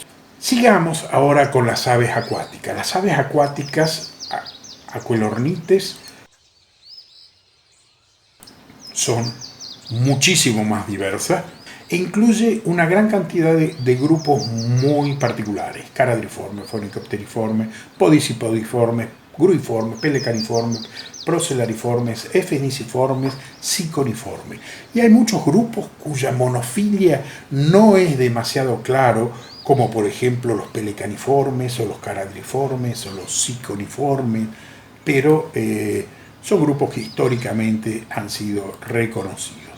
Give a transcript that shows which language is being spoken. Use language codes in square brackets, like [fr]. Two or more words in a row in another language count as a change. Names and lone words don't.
[es] Sigamos ahora con las aves acuáticas. Las aves acuáticas, Aquilornites, son muchísimo más diversas e incluye una gran cantidad de grupos muy particulares: caradriforme, phoenicopteriforme, podicipodiforme, gruiforme, pelecaniforme, procelariformes, efeniciformes, siconiformes. Y hay muchos grupos cuya monofilia no es demasiado claro, como por ejemplo los pelecaniformes o los caradriformes o los siconiformes, pero son grupos que históricamente han sido reconocidos.